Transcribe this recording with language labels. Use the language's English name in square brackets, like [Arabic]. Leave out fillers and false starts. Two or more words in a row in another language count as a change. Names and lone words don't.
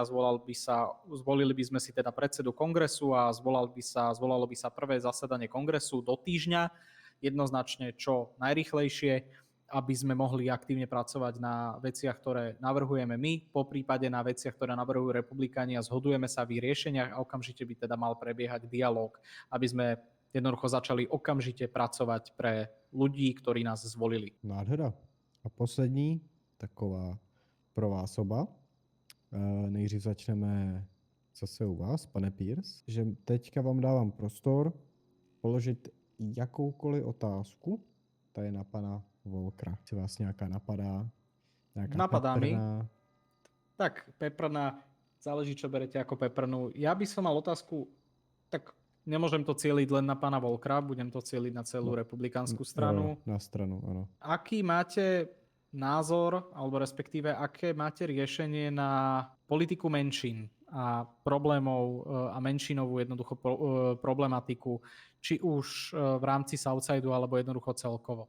[Slovak] Zvolili by sme si teda predsedu kongresu a zvolalo by sa prvé zasadanie kongresu do týždňa, jednoznačne čo najrýchlejšie, aby sme mohli aktívne pracovať na veciach, ktoré navrhujeme my, po prípade na veciach, ktoré navrhujú republikáni a zhodujeme sa v riešeniach a okamžite by teda mal prebiehať dialóg, aby sme jednoducho začali okamžite pracovať pre ľudí, ktorí nás zvolili. [Czech] Nádhera. A poslední taková pro vás oba. Nejdřív začneme zase u vás, pane Pierce, že teďka vám dávám prostor položit jakoukoliv otázku tady na pana Volkra. Či vás nějaká napadá? [Slovak] Napadá mi. [Czech] peprná? [Slovak] Tak, peprná, záleží, čo berete ako peprnú. Ja by som mal otázku, tak nemôžem to cieliť len na pána Volkra, budem to cieliť na celú republikánsku stranu. Na stranu, áno. Aký máte názor, alebo respektíve aké máte riešenie na politiku menšín a problémov a menšinovú jednoducho problematiku, či už v rámci Southsideu, alebo jednoducho celkovo.